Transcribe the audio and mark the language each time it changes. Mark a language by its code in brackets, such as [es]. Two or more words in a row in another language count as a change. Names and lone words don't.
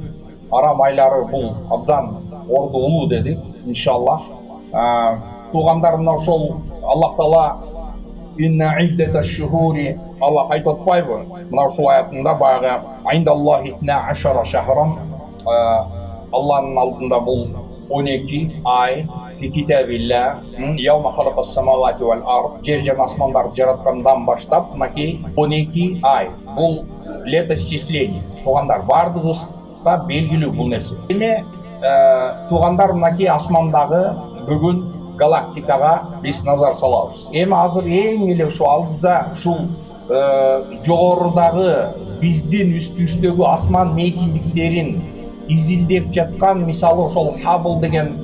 [ky] Арам айлары бул абдан орду улуу дедик, иншаллах. Туугандар, мына ошол Аллах таала [ar] إن عدة الشهور, [ky] Аллах айтып атпайбы? Мына ушул аятында баягы [ar] عند الله 12 شهرا, [ky] Алланын алдында бул 12 ай, [ar] في كتاب الله يوم خلق السماوات والأرض, [ky] жер жана асмандарды жараткандан баштап, мынакей 12 ай. Бул летоисчисление. Туугандар, бардыгыбызга белгилүү бул нерсе. Эми туугандар, мынакей асмандагы бүгүн галактикага биз назар салабыз. Эми азыр эң эле ушу алдыда ушул жогорудагы биздин үстүбүздөгү асман мейкиндиктерин изилдеп жаткан, мисалы ошол Хаббл деген